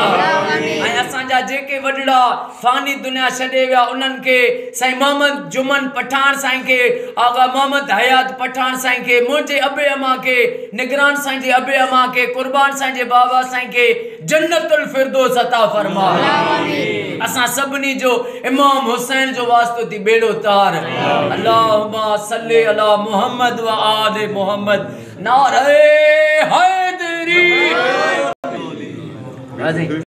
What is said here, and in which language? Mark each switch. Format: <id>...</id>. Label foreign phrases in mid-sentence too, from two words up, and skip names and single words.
<sd>ऐं असांजा जेके वॾड़ा फ़ानी दुनिया छॾे विया उन्हनि खे, साईं मोहम्मद जुमन पठान साईं खे, आगा मोहम्मद हयात पठान साईं खे, मुंहिंजे अबे अमा खे, निगरान साईं जे अबे अमा खे, कुर्बान साईं जे बाबा साईं खे जन्नतुल फिरदौस अता फरमा। असां सभिनी जो इमाम हुसैन जो वास्तो थी बेड़ो तार।</sd> <ar>اللهم صل على محمد وآل محمد.</ar> <sd>नारे हैदरी।</sd>